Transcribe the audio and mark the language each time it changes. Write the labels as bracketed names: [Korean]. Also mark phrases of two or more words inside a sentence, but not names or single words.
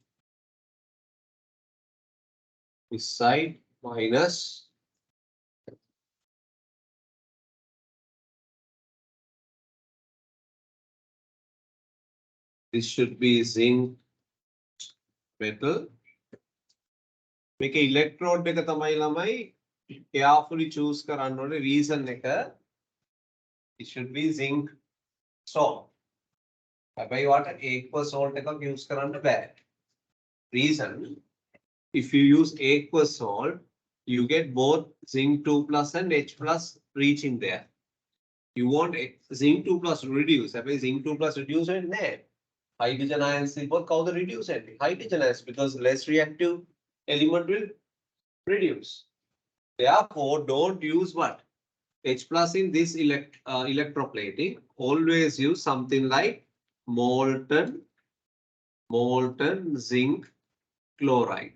[English] this side minus this should be zinc metal. Make electrode [Sinhala] එක තමයි ළමයි [English] carefully choose [Sinhala] කරන්න ඕනේ [English] reason එක it should be zinc salt. [Sinhala] හැබැයි වට [English] aqueous salt [Sinhala] එකක් use කරන්න බෑ. [English] Reason, if you use aqueous salt, you get both zinc 2 plus and H plus reaching there. You want zinc 2 plus reduce. [Sinhala] හැබැයි [English] zinc 2 plus reduce [Sinhala] වෙන්නේ නැහැ. [English] Hydrogen ions [Sinhala] ඉපොත් කවුද reduce වෙන්නේ? [English] Hydrogen ions, because less reactive element will reduce. Therefore, don't use what? H plus in this electroplating. Always use something like molten zinc chloride.